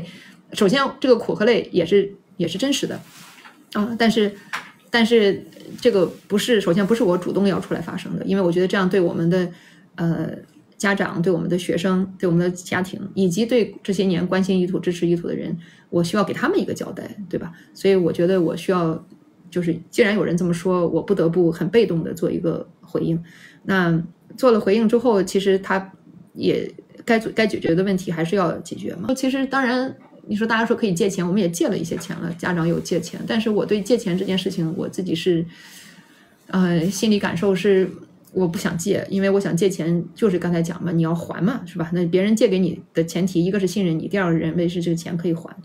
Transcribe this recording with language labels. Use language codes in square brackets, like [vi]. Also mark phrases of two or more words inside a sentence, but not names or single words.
[zh] 首先這個苦和累也是真實的但是這個首先不是我主動要出來發聲的，因為我覺得這樣對我們的家長、對我們的學生、對我們的家庭，以及對這些年關心伊土、支持伊土的人，我需要給他們一個交代，對吧？所以我覺得我需要就是既然有人這麼說，我不得不很被動的做一個回應。那做了回應之後，其實他也該解決的問題還是要解決嘛。其實當然你說大家说可以借錢，我们也借了一些钱了，家長有借錢，但是我对借钱这件事情我自己是心理感受是我不想借，因为我想借錢就是剛才講嘛，你要還嘛，是吧？那別人借給你的前提，一個是信任你，第二個認為是這個錢可以還。